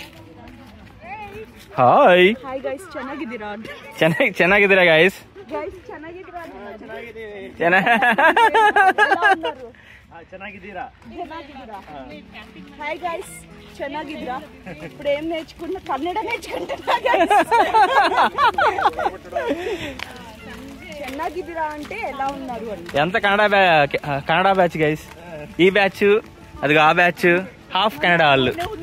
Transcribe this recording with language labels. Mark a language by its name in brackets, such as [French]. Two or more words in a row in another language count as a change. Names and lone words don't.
[Telugu] హాయ్ [English] hi guys, [Kannada] ಚೆನ್ನಾಗಿದ್ದೀರಾ ಚೆನ್ನಾಗಿದ್ದೀರಾ ಗೈಸ್? ಗೈಸ್ ಚೆನ್ನಾಗಿದ್ದೀರಾ? ಚೆನ್ನಾಗಿದ್ದೀರಾ? [English] hi guys [Telugu] ಚೆನ್ನಾಗಿದ್ದೀರಾ? ఇప్పుడు ఏం నేర్చుకున్నా? కన్నడ నేర్చుకుంటున్నా గైస్. ಚೆನ್ನಾಗಿದ್ದೀరా అంటే ఎలా ఉన్నారు అని. ఎంత కన్నడ బ్యాచ్ గైస్. ఈ బ్యాచ్ అది ఆ బ్యాచ్ హాఫ్ కన్నడ వాళ్ళు.